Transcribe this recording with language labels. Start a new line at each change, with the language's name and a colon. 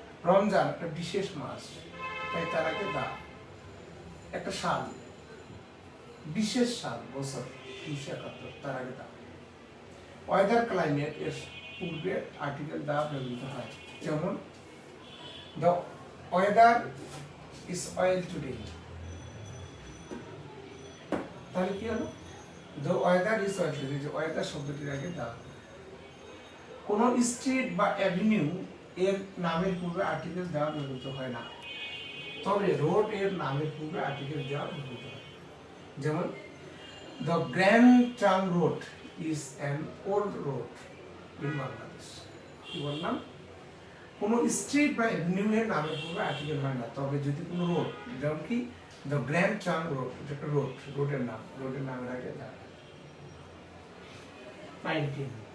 Bangla: রমজান একটা বিশেষ মাস, তাই তার আগে দা। একটা সাল, বিশেষ সাল, বছর 1971, তার আগে দা। ওয়েদার, ক্লাইমেট এর পূর্বে আর্টিকেল দা ব্যবহৃত হয়। যেমন
English: the weather is oil today,
Bangla: তাহলে কি হলো?
English: the weather is oil today, যে weather
Bangla: শব্দটির আগে
English: The.
Bangla: কোন স্ট্রিট বা অ্যাভিনিউ এর নামের পূর্বে আর্টিকেল দেওয়া ব্যবহৃত হয় না, তবে রোড এর নামের পূর্বে আর্টিকেল দেওয়া ব্যবহৃত হয়।
English: যেমন the Grand Trunk Road is an old road in Bangladesh।
Bangla: কি বললাম? কোন স্ট্রিট বা এভিনিউ এর নামের পূর্বে আর্টিকেল হয় না, তবে যদি কোনো রোড, যেমন কি দ্য গ্র্যান্ড ট্রাঙ্ক রোড, এটা একটা রোড, রোডের নাম, রোডের নামের আগে দা। 19,